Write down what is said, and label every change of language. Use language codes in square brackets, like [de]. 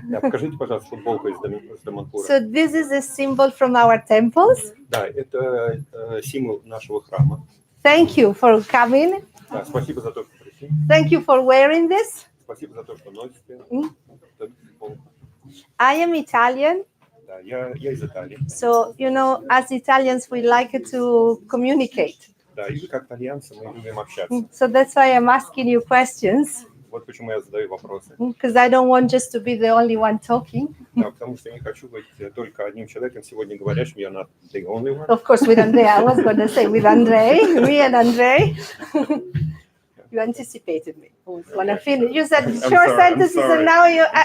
[ru] Покажите, пожалуйста, футболку из Даманхура. [en] So this is a symbol from our temples. [ru] Да, это символ нашего храма. [en] Thank you for coming. [ru] Да, спасибо за то, что пришли. [en] Thank you for wearing this. [ru] Спасибо за то, что носите. [en] I am Italian. [ru] Да, я из Италии. [en] So, you know, as Italians, we like to communicate. [ru] Да, и как итальянцы мы любим общаться. [en] So that's why I'm asking you questions. [ru] Вот почему я задаю вопросы. [en] Because I don't want just to be the only one talking. [ru] Да, потому что я не хочу быть только одним человеком сегодня говорящим. [en] Я not the only one. Of course, with Andrei. I was going to say with Andrei, me and Andrei. You anticipated me. When I finish, you said short sentences, and now you.